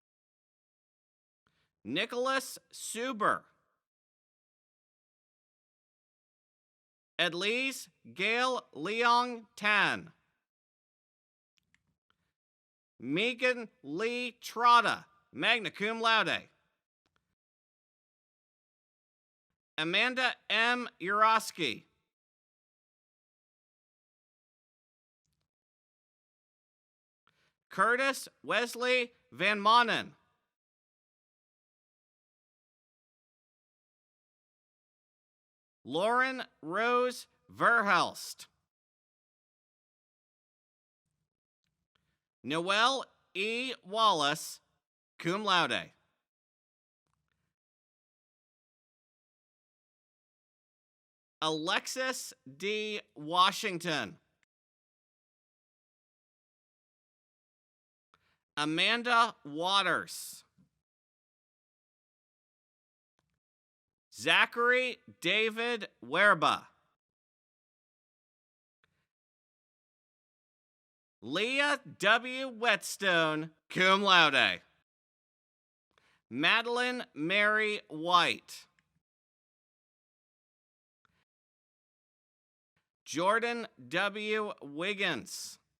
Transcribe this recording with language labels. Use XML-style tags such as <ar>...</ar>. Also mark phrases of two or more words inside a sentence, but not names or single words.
<en>Nicholas Suber. Edlise Gail Leong Tan. Megan Lee Trotta,</en> <la>magna cum laude.</la> <en>Amanda M. Urosky. Curtis Wesley Van Manen. Lauren Rose Verhelst. Noelle E. Wallace,</en> <la>cum laude.</la> <en>Alexis D. Washington. Amanda Waters. Zachary David Werba. Leah W. Whetstone,</en> <la>cum laude.</la> <en>Madeline Mary White. Jordan W. Wiggins.</en>